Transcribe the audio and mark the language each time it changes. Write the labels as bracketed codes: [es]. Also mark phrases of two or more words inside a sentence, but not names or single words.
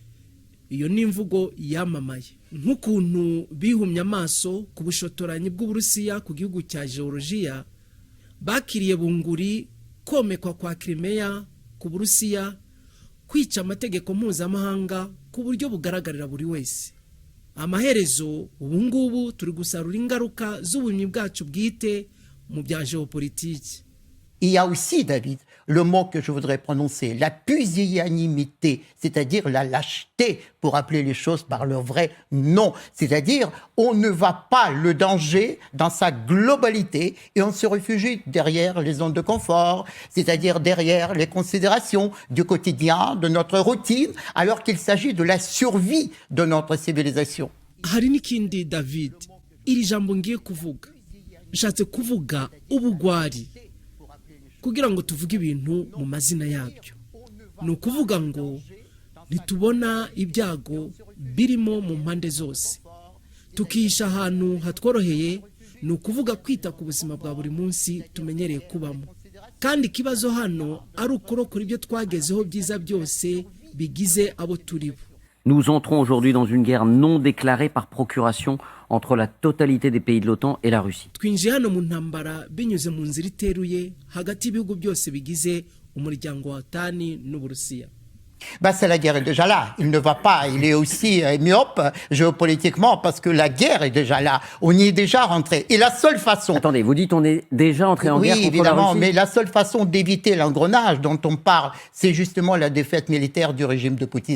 [rw] Iyo ni imvugo yamamaye, nk'ukuntu bihumye amaso ku bushotoranyi bw'Uburusiya ku gihugu cya Georgia, bakiriye bunguri komekwa kwa Crimea ku Burusiya, kwica amategeko mpuzamahanga ku buryo bugaragarira buri wese. Amaherezo ubungubu turi gusarura ingaruka z'ubumenyi bwacu bwite mu bya géopolitique. [fr] Il y a aussi, David, le mot que je voudrais prononcer, la pusillanimité, c'est-à-dire la lâcheté pour appeler les choses par leur vrai nom. C'est-à-dire, on ne va pas le danger dans sa globalité et on se réfugie derrière les zones de confort, c'est-à-dire derrière les considérations du quotidien, de notre routine, alors qu'il s'agit de la survie de notre civilisation. [rw] Hari n'ikindi David, iri jambo ngiye kuvuga, nshatse kuvuga ubugwari, kugira ngo tuvuge ibintu mu mazina yabyo. Ni ukuvuga ngo ntitubona ibyago birimo mu mpande zose, tukisha ahantu hatworoheye, ni ukuvuga kwita ku buzima bwa buri munsi tumenyereye kubamo. Kandi ikibazo hano ari ukurokora ibyo twagezeho byiza byose bigize abo turibo. [fr] Nous entrons aujourd'hui dans une guerre non déclarée par procuration entre la totalité des pays de l'OTAN et la Russie. [rw] twinjiye hano mu ntambara binyuze mu nzira iteruye hagati y'ibihugu byose bigize umuryango wa OTAN n'Uburusiya. [fr] Ben, c'est la guerre est déjà là. Il ne va pas. Il est aussi myope géopolitiquement parce que la guerre est déjà là. On y est déjà rentré. Et la seule façon... Attendez, vous dites on est déjà entré en guerre Oui, contre évidemment, la Russie? mais la seule façon d'éviter l'engrenage dont on parle, c'est justement la défaite militaire du régime de Poutine.